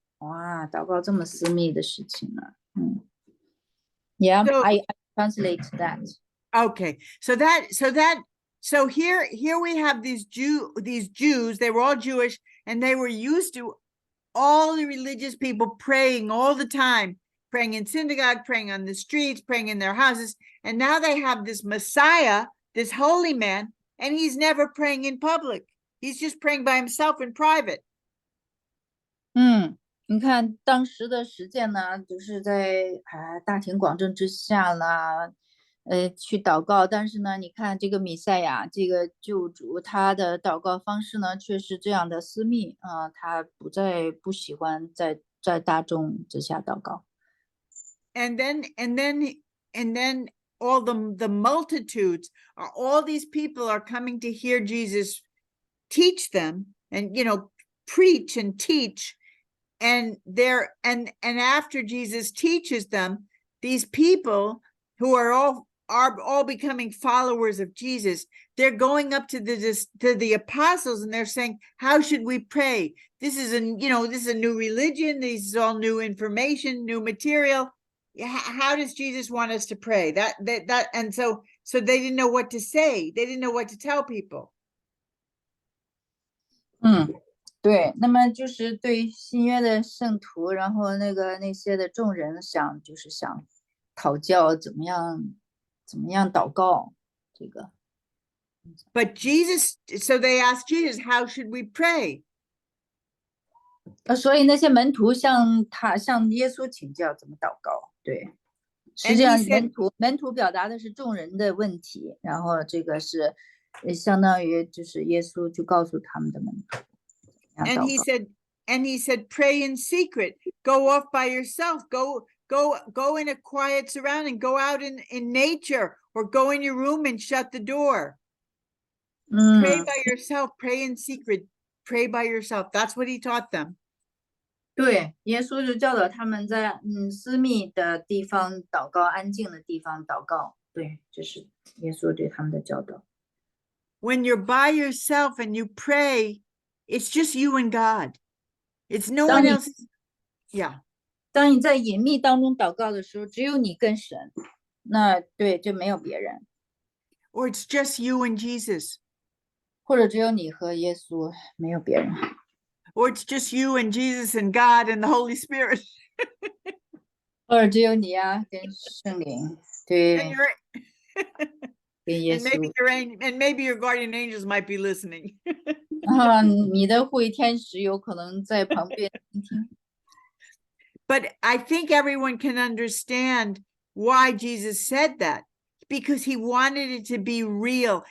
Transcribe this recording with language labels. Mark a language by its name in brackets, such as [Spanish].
[Chinese] 哇，祷告这么私密的事情呢？ [English] Yeah, I translate that. Okay, so here we have these Jews. They were all Jewish, and they were used to all the religious people praying all the time, praying in synagogue, praying on the streets, praying in their houses. And now they have this Messiah, this holy man, and he's never praying in public. He's just praying by himself in private. [Chinese] 你看当时的实践呢，就是在大庭广众之下啦，去祷告。但是呢，你看这个弥赛亚，这个救主，他的祷告方式呢，却是这样的私密啊，他不喜欢在大众之下祷告。 [English] And then all the multitudes, all these people are coming to hear Jesus teach them, and preach and teach. And after Jesus teaches them, these people who are all becoming followers of Jesus, they're going up to the apostles and they're saying, how should we pray? This is a new religion. This is all new information, new material. How does Jesus want us to pray? And so they didn't know what to say. They didn't know what to tell people. [Chinese] 对，那么就是对新约的圣徒，然后那些的众人想讨教怎么样祷告这个。 [English] But so they asked Jesus, how should we pray? [Chinese] 所以那些门徒向耶稣请教怎么祷告。对，实际上门徒表达的是众人的问题，然后这个是相当于就是耶稣就告诉他们的门徒。 [English] And he said, pray in secret, go off by yourself, go in a quiet surrounding, go out in nature, or go in your room and shut the door. Pray by yourself, pray in secret, pray by yourself. That's what he taught them. [Chinese] 对，耶稣就教导他们在私密的地方祷告，安静的地方祷告。对，这是耶稣对他们的教导。 [English] When you're by yourself and you pray, it's just you and God. It's no one else. Yeah. [Chinese] 当你在隐秘当中祷告的时候，只有你跟神，那对，就没有别人。 [English] Or it's just you and Jesus. [Chinese] 或者只有你和耶稣，没有别人。 [English] Or it's just you and Jesus and God and the Holy Spirit. [Chinese] 或者只有你啊，跟圣灵，对。 [English] And maybe your guardian angels might be listening. [Chinese] 你的护卫天使有可能在旁边听听。 [English] But I think everyone can understand why Jesus said that, because he wanted it to be real.